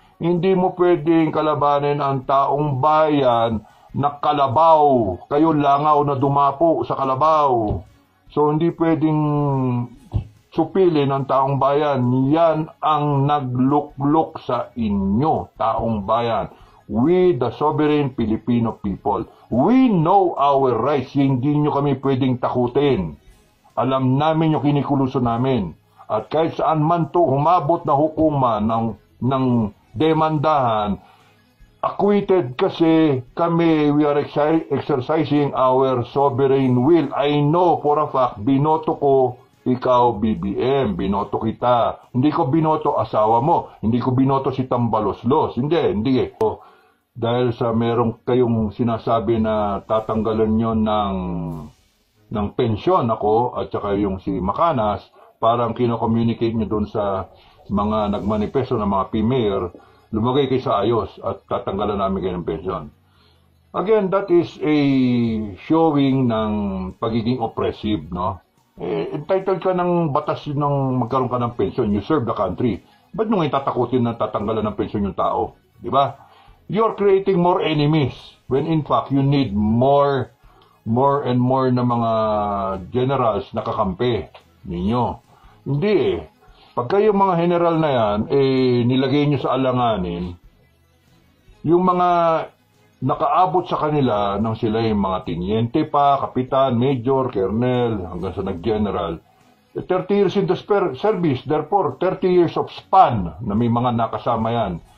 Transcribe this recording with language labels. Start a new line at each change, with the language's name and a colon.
Filipino: Hindi mo pwedeng kalabanin ang taong bayan na kalabaw. Kayo langaw na dumapo sa kalabaw. So hindi pwedeng supilin ang taong bayan. Yan ang nagluklok sa inyo, taong bayan.
English: We, the sovereign Filipino people, we know our rights.
Filipino: Hindi nyo kami pwedeng takutin. Alam namin yung kinikuluso namin. At kahit saan man to humabot na hukuman ng demandahan, acquitted kasi kami,
English: we are exercising our sovereign will. I know for a fact,
Filipino: binoto ko ikaw, BBM, binoto kita. Hindi ko binoto asawa mo, hindi ko binoto si Tambaloslos. Hindi. Dahil sa merong kayong sinasabi na tatanggalan nyo ng pensyon ako at saka yung si Macanas, parang kino-communicate nyo dun sa mga nagmanifesto ng mga PMayor, lumagay kayo sa ayos at tatanggalan namin kayo ng pensyon.
English: Again, that is a showing
Filipino: ng pagiging
English: oppressive, no?
Filipino: Entitled ka ng batas ng magkaroon ka ng pensyon,
English: you serve the country.
Filipino: Ba't nyo ngayon tatakutin na tatanggalan ng pensyon yung tao? Di ba?
English: You're creating more enemies when in fact you need more and more
Filipino: na mga generals na kakampi ninyo. Hindi Pagka yung mga general na yan, nilagay nyo sa alanganin, yung mga nakaabot sa kanila nang sila yung mga tinyente pa, kapitan, major, colonel, hanggang sa nag-general,
English: 30 years in the service, therefore 30 years of span
Filipino: na may mga nakasama yan.